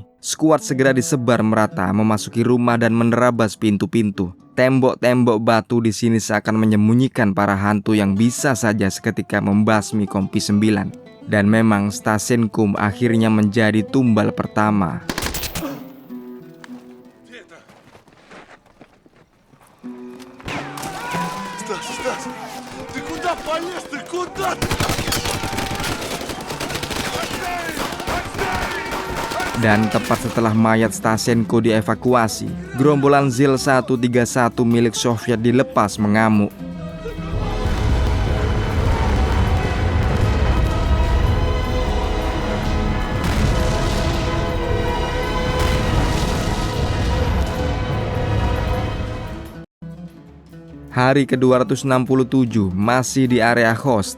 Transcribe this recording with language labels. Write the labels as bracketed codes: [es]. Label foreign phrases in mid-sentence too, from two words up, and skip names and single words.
[id] Skuad segera disebar merata, memasuki rumah dan menerabas pintu-pintu. Tembok-tembok batu di sini seakan menyembunyikan para hantu yang bisa saja seketika membasmi Kompi 9. Dan memang Stasenko akhirnya menjadi tumbal pertama. [ru] Стас, ты куда полез? Ты куда? [id] Dan tepat setelah mayat Stasenko dievakuasi, gerombolan Zil-131 milik Soviet dilepas mengamuk. Hari ke-267 masih di area host.